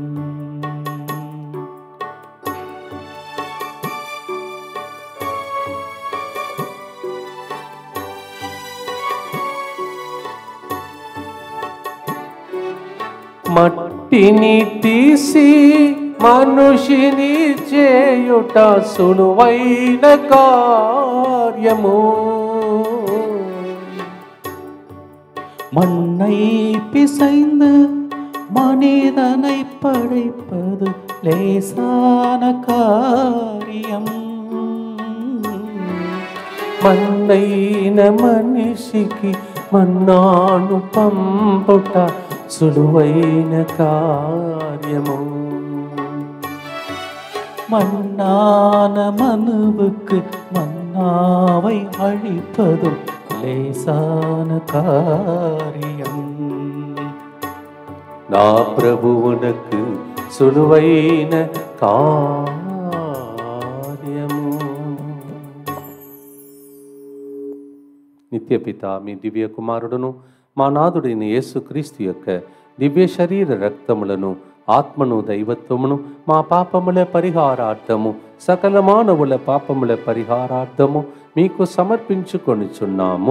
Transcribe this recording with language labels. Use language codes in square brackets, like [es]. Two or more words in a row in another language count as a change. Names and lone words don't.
[te] మట్టిని తీసి మనుషిని చేయుట సులువైన కార్యము. [ta] மண்ணை பிசைந்து மனிதனை படைப்பது லேசான காரியம். [te] మన్నైన మనిషికి మన్నాను పంపుట సులువైన కార్యము. [ta] மன்னான மனுவுக்கு மன்னாவை அழிப்பதும் லேசான காரியம். [te] నా ప్రభువునకు సులువైన కార్యము. నిత్యపిత మీ దివ్య కుమారుడును మా నాథుడైన యేసుక్రీస్తు యొక్క దివ్య శరీర రక్తములను ఆత్మను దైవత్వమును మా పాపముల పరిహారార్థము సకల మానవుల పాపముల పరిహారార్థము మీకు సమర్పించుకొనిచున్నాము.